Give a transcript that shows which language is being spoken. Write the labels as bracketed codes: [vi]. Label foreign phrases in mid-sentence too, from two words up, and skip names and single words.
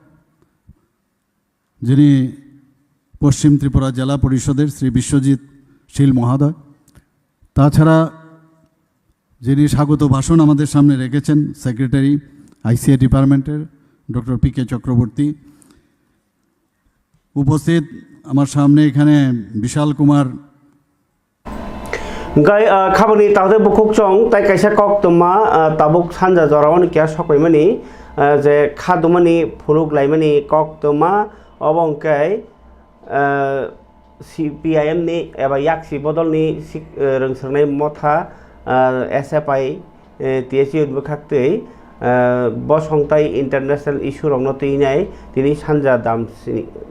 [bn] যিনি পশ্চিম ত্রিপুরা জেলা পরিষদের শ্রী বিশ্বজিৎ শীল মহোদয় তাছাড়া যিনি স্বাগত ভাষণ আমাদের সামনে রেখেছেন সেক্রেটারি আইসিআই ডিপার্টমেন্টের ডক্টর পি.কে. চক্রবর্তী উপস্থিত আমার সামনে এখানে বিশাল কুমার [trp] गाय खाबोनि तावदे बुकुक चंग ताइ काइसा कक तमा ताबुक सानजा जरावन किया सकैमानि जे खादुमानि फुलुक लाइमानि कक तमा अबंकाय CPIM नि एबा याक्सि बदलनि रोंसोरनाय मथा SFI TSU बखाक्तै बसंताई [en] international issue [trp] रंगनो तैनाय तिनी सानजा दामसिनी